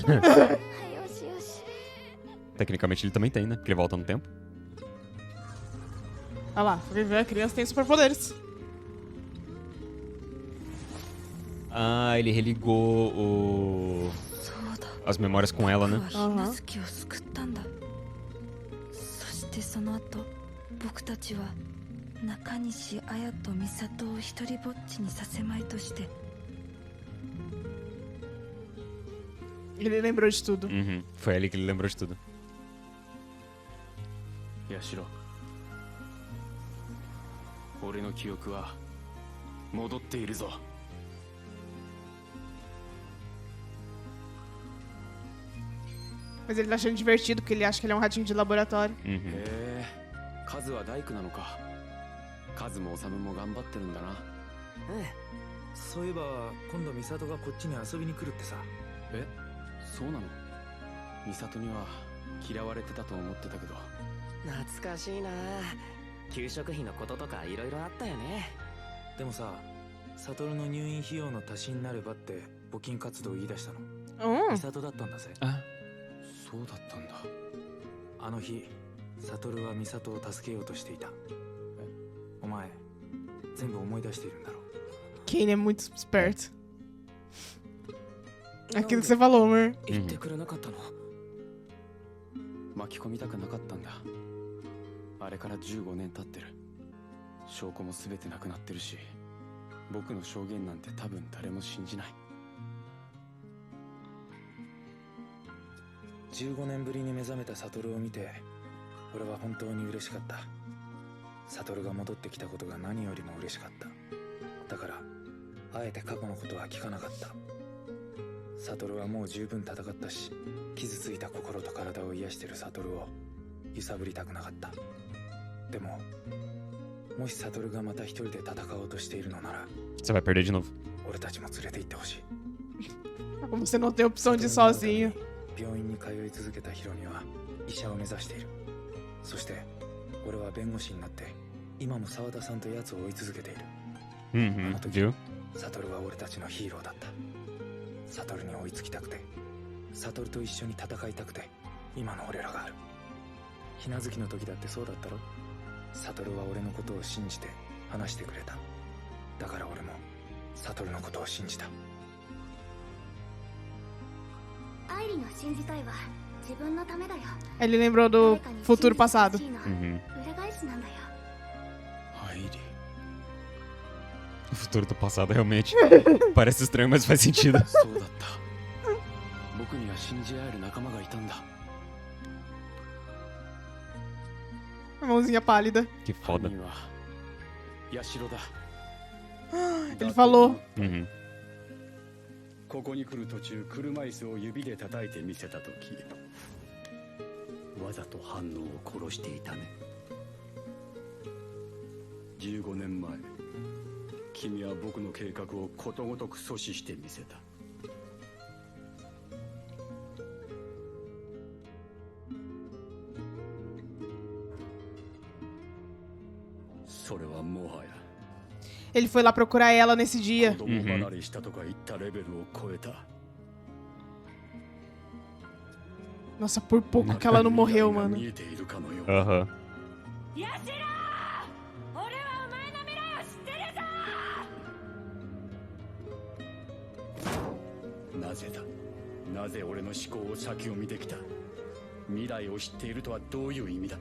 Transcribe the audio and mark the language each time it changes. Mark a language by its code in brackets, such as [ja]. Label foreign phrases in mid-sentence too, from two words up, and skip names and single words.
[pt] Tecnicamente ele também tem, né? Porque ele volta no tempo. Olha lá, a criança tem superpoderes. Ele religou as memórias com ela, né? Aham. [ja] その後僕たちは中西綾と美里を一人ぼっちにさせまいとして [pt] Ele lembrou de tudo. Uhum. Foi ali que ele lembrou de tudo. [ja] ヤシロ俺の記憶は戻っているぞ [pt] Mas ele tá achando divertido, porque ele acha que ele é um ratinho de laboratório. Uhum. [ja] へえカズは大工なのかカズもオサムも頑張ってるんだなええそういえば今度美里がこっちに遊びに来るってさえそうなのミサトには嫌われてたと思ってたけど懐かしいな給食費のこととかいろいろあったよねでもさ悟の入院費用の足しになればって募金活動を言い出したの [pt] Hum. [ja] 美里だったんだぜそうだったんだあの日悟は美里を助けようとしていたお前全部思い出しているんだろ [pt] Kane é muito esperto. Aquilo que você falou, amor. [ja] 言ってくれなかったの巻き込みたくなかったんだあれから15年経ってる証拠も全てなくなってるし僕の証言なんて多分誰も信じない 15年ぶりに目覚めた悟を見て俺は本当に嬉しかった悟が戻ってきたことが何よりも嬉しかっただからあえて過去のことは聞かなかった悟はもう十分戦ったし傷ついた心と体を癒してる悟を揺さぶりたくなかったでももし悟がまた一人で戦おうとしているのなら [pt] Você vai perder de novo. [ja] 俺たちも連れて行ってほしい [pt] Como você não tem opção de ir sozinho. [ja] 病院に通い続けたヒロには医者を目指しているそして俺は弁護士になって今も沢田さんと奴を追い続けている [pt] Uhum. Viu? [ja] 悟は俺たちのヒーローだった悟に追いつきたくて悟と一緒に戦いたくて今の俺らがあるひなずきの時だってそうだったろ悟は俺のことを信じて話してくれただから俺も悟のことを信じたアイリンを信じたいわ。自分のためだよ。 [pt] Ele lembrou do futuro passado. Uhum. [ja] 裏返しなんだよ。アイリン [pt] O futuro do passado realmente parece estranho, mas faz sentido. [ja] そうだった僕には信じ合える仲間がいたんだ [pt] Mãozinha pálida. Que [ja] 犯 [pt] foda. [ja] 人はヤシロだ [pt] Ele falou. Uhum. [ja] ここに来る途中車椅子を指で叩いてみせた時わざと反応を殺していたね。15年前君は僕の計画をことごとく阻止してみせた。それはもはや [pt] Ele foi lá procurar ela nesse dia. [ja] 子供離れしたとか言ったレベルを超えた。 [pt] Nossa, por pouco que ela não morreu, [ja] 未来が [pt] mano. [ja] 見えているかのよう。 [pt] Aham. [ja] ヤシロ俺はお前の未来を知ってるぞ。なぜだ。なぜ俺の思考を先を見てきた。未来を知っているとはどういう意味だ。